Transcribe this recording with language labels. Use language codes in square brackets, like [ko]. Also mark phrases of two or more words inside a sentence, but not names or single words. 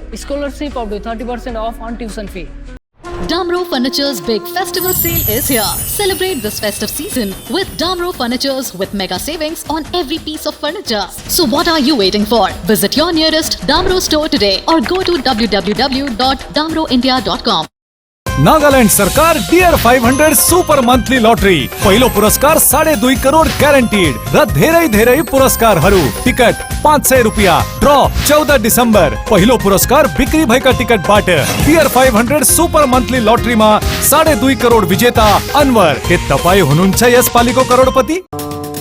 [en] Scholarship up to 30% off on tuition fee. Damro Furniture's big festival sale is here. Celebrate this festive season with Damro Furnitures with mega savings on every piece of furniture. So what are you waiting for? Visit your nearest Damro store today or go to www.damroindia.com. [ne] नागालैंड सरकार डियर 500 सुपर मंथली लॉटरी पहिलो पुरस्कार 2.5 करोड़ ग्यारंटीड र धेरै पुरस्कारहरू टिकट 500 रुपियाँ ड्र 14 डिसेम्बर पहिलो पुरस्कार बिक्री भएका टिकटबाट डियर 500 सुपर मंथली लॉटरीमा 2.5 करोड़ विजेता अनवर के तपाई हुनुहुन्छ यसपालिको करोडपति।